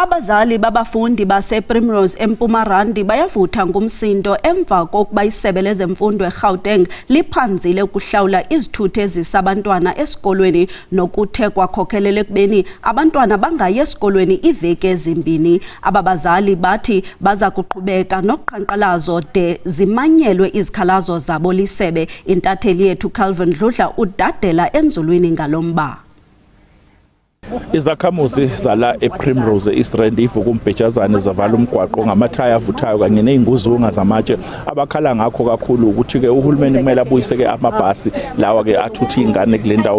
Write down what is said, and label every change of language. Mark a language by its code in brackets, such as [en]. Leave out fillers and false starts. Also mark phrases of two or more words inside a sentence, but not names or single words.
[xh] Abazali babafundi base-Primrose eMpumarandi bayavutha ngumsindo emva kokuba isebe lezemfundo eGauteng liphanzile ukuhlawula izithuthi ezisabantwana esikolweni nokuthe kwakhokhelela ekubeni abantwana bangayi esikolweni iveki ezimbini. Ababazali bathi baza kuqhubeka noqhankqalazo de zimanyelwe izikhalazo zabo lisebe. Intatheli yethu Calvin Dludla udadela enzulwini ngalomba. [zu] Izakhamuzi zala ePrimrose East Rand ivukumbhejazane zavala umgwaqo ngamathaya avuthayo kanye nezinguzunga zamatshe abakhala ngakho kakhulu ukuthi ke uhulumeni kumele abuyise ke amabhasi lawa ke athuthi ingane kule ndawo.